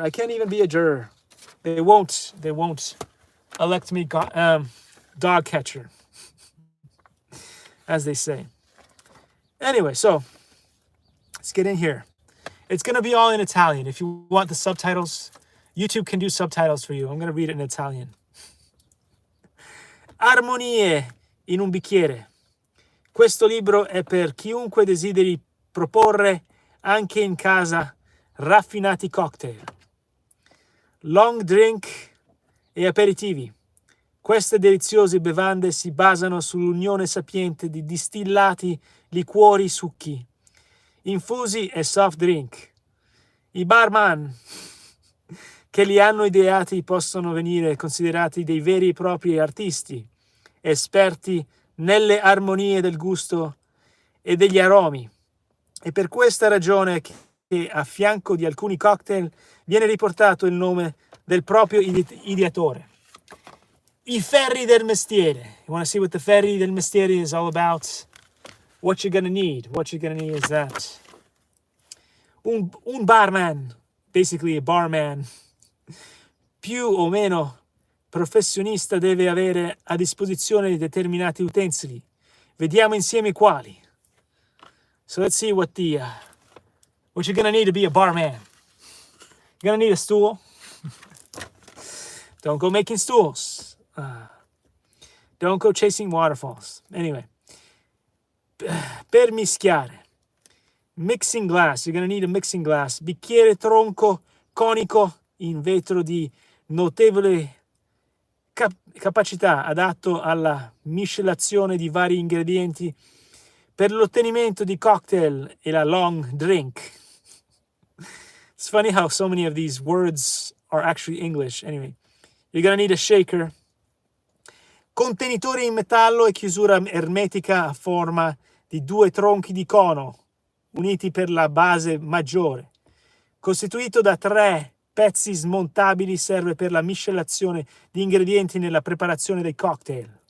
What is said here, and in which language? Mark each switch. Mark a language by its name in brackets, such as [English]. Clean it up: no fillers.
[English] I can't even be a juror. They won't elect me dog catcher, as they say. Anyway, so let's get in here. It's going to be all in Italian. If you want the subtitles, YouTube can do subtitles for you. I'm going to read it in Italian. [Italian] Armonie in un bicchiere. Questo libro è per chiunque desideri proporre anche in casa raffinati cocktail, long drink e aperitivi. Queste deliziose bevande si basano sull'unione sapiente di distillati, liquori, succhi, infusi e soft drink. I barman che li hanno ideati possono venire considerati dei veri e propri artisti, esperti nelle armonie del gusto e degli aromi. E per questa ragione che a fianco di alcuni cocktail viene riportato il nome del proprio ideatore. I ferri del mestiere. [English] You want to see what the [Italian] ferri del mestiere [English] is all about? What you're gonna need. What you're gonna need is that. [Italian] Un barman, basically a barman, più o meno professionista deve avere a disposizione determinati utensili. Vediamo insieme quali. [English] So let's see what you're gonna need to be a barman. You're gonna need a stool. Don't go making stools. Don't go chasing waterfalls. Anyway, [Italian] per mischiare. [English] Mixing glass. You're gonna need a mixing glass. [Italian] Bicchiere tronco conico in vetro di notevole capacità, adatto alla miscelazione di vari ingredienti per l'ottenimento di cocktail e la long drink. [English] It's funny how so many of these words are actually English. Anyway, you're gonna need a shaker. [Italian] Contenitore in metallo e chiusura ermetica a forma di 2 tronchi di cono uniti per la base maggiore, costituito da 3 pezzi smontabili serve per la miscelazione di ingredienti nella preparazione dei cocktail.